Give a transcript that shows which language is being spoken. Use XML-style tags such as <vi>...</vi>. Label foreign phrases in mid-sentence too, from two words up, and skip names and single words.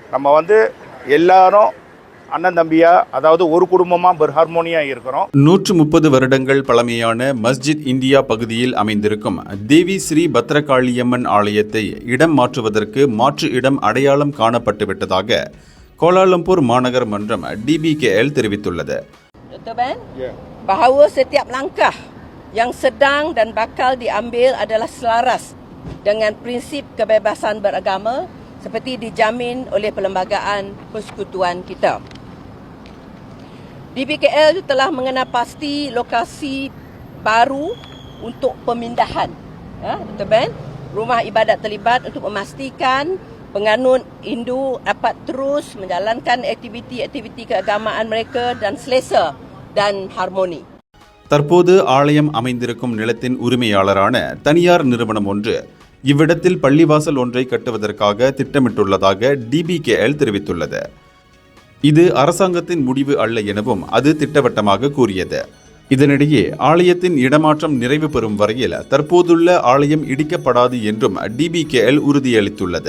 <ta>நம்ம வந்து எல்லாரும் அண்ணன் தம்பியா, அதாவது ஒரு குடும்பமாக ஒரு ஹார்மோனியாக இருக்கிறோம். 130 வருடங்கள் பழமையான மஸ்ஜித் இந்தியா பகுதியில் அமைந்திருக்கும் தேவி ஸ்ரீ பத்ரகாளியம்மன் ஆலயத்தை இடம் மாற்றுவதற்கு மாற்று இடம் அடையாளம் காணப்பட்டுவிட்டதாக கோலாலம்பூர் மாநகர் மன்றம் DBKL தெரிவித்துள்ளது.</ta> <ms>Dr. Ben, bahawa setiap langkah yang sedang dan bakal diambil adalah selaras dengan prinsip kebebasan beragama seperti dijamin oleh Perlembagaan Persekutuan kita. DBKL telah mengenal pasti lokasi baru untuk pemindahan. Dr. Ben, rumah ibadat terlibat untuk memastikan penganut Hindu dapat terus menjalankan aktiviti-aktiviti keagamaan mereka dan selesa dan harmoni.</ms> <ta>தற்போது ஆலயம் அமைந்திருக்கும் நிலத்தின் உரிமையாளரான தனியார் நிறுவனம் ஒன்று இவ்விடத்தில் பள்ளிவாசல் ஒன்றை கட்டுவதற்காக திட்டமிட்டுள்ளதாக DBKL தெரிவித்துள்ளது. இது அரசாங்கத்தின் முடிவு அல்ல எனவும் அது திட்டவட்டமாக கூறியது. இதனிடையே ஆலயத்தின் இடமாற்றம் நிறைவு பெறும் வரையில் தற்போதுள்ள ஆலயம் இடிக்கப்படாது என்றும் DBKL உறுதியளித்துள்ளது.</ta>